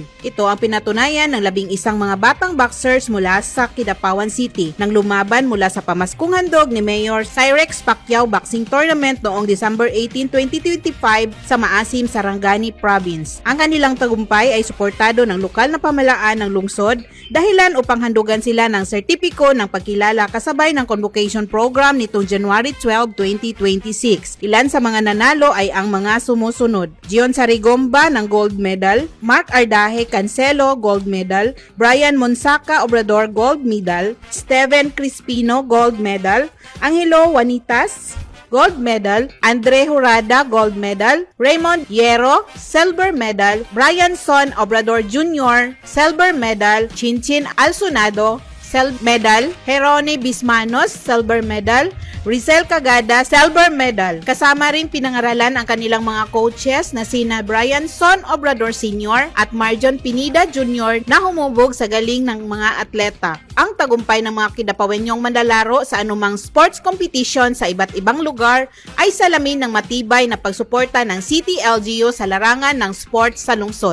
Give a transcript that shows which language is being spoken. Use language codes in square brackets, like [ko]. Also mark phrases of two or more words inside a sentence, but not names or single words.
[tl] Ito ang pinatunayan ng 11 mga batang boxers mula sa Kidapawan City nang lumaban mula sa pamaskong handog ni Mayor Cyrex Pacquiao Boxing Tournament noong December 18, 2025 sa Maasim, Sarangani Province. Ang kanilang tagumpay ay suportado ng lokal na pamahalaan ng lungsod dahilan upang handugan sila ng sertipiko ng pagkilala kasabay ng [en] convocation program [tl] nitong January 12, 2026. Ilan sa mga nanalo ay ang mga sumusunod: Gion Sarigomba ng [en] gold medal, [tl] Mark Ardaje Cancelo [en] gold medal, [tl] Brian Monsaka Obrador [en] gold medal, [tl] Steven Crispino [en] gold medal, [tl] Angelo Juanitas [en] gold medal, [tl] Andre Jurada [en] gold medal, [tl] Raymond Hierro [en] silver medal, [tl] Brian Son Obrador Jr. [en] silver medal, [tl] Chinchin Alsunado [en] silver medal, [tl] Jerone Bismanos [en] silver medal, [tl] Rizel Cagada [en] silver medal. [tl] Kasama ring pinangaralan ang kanilang mga coaches na sina Brian Son Obrador Sr. at Marjon Pinida Jr. na humubog sa galing ng mga atleta. Ang tagumpay ng mga Kidapawenyong manlalaro sa anumang [en] sports competition [tl] sa iba't ibang lugar ay salamin ng matibay na pagsuporta ng [en] City LGU [tl] sa larangan ng sports sa lungsod.